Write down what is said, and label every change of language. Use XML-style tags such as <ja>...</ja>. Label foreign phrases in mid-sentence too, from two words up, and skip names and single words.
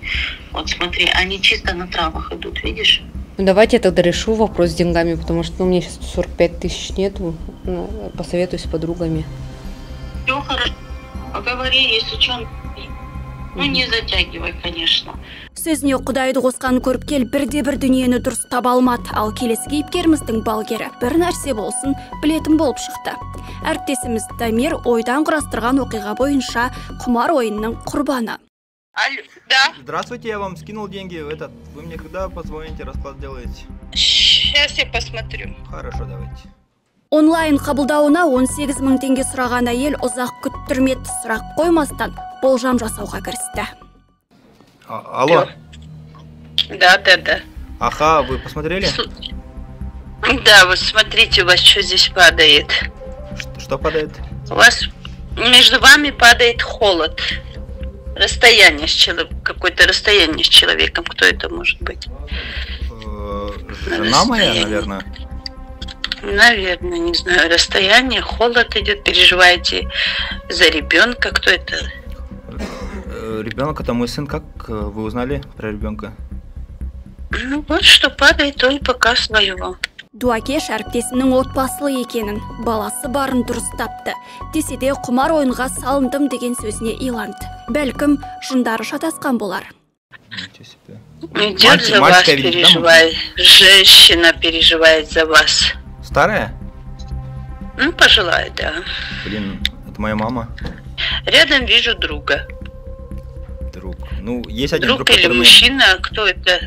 <ru>Вот смотри, они чисто на травах идут, видишь? Ну, давайте я тогда решу вопрос с деньгами, потому что у меня сейчас 45 тысяч нету. Посоветуюсь с подругами. Все хорошо. Поговори, если что. Ну, не затягивай, конечно.</ru> <kk>Сөзіне құдайды қосқан көріпкел бірде-бір дүниені дұрыс таба алмады. Ал келесі кейіпкеріміздің балгері бір нәрсе болсын білетін болып шықты. Әріптесіміз Дамир ойдан құрастырған оқиға бойынша құмар ойынның құрбаны.</kk> <ru>Алло, да? Здравствуйте, я вам скинул деньги. Вы мне когда позвоните, расклад делаете? Сейчас я посмотрю. Хорошо, давайте.</ru> <kk>Онлайн қабылдауына 18 000 теңге сұраған әйел ұзақ күттірмеді, сұрақ қоймастан болжам жасауға кірісті.</kk> <ru>Алло. Да. Аха, вы посмотрели? Да, вот смотрите, у вас что здесь падает. Что падает? У вас между вами падает холод. Расстояние с человеком, какое-то расстояние с человеком. Кто это может быть? Жена моя, наверное. Наверное, не знаю. Расстояние, холод идет, переживаете за ребенка. Кто это? Ребенок это мой сын. Как вы узнали про ребенка? Ну вот что падает, он пока своего.</ru> <kk>Дуакеш әріптесінің отбасылы екенін, баласы барын дұрыс тапты. Десе де құмар ойынға салындым деген сөзіне иланды. Бәлкім жындары шатасқан болар.</kk> <ru>Идет за вас, переживает. Женщина переживает за вас. Старая? Ну, пожилая, да. Блин, это моя мама. Рядом вижу друга. Друг. Ну, есть один друг или мужчина, кто это?</ru>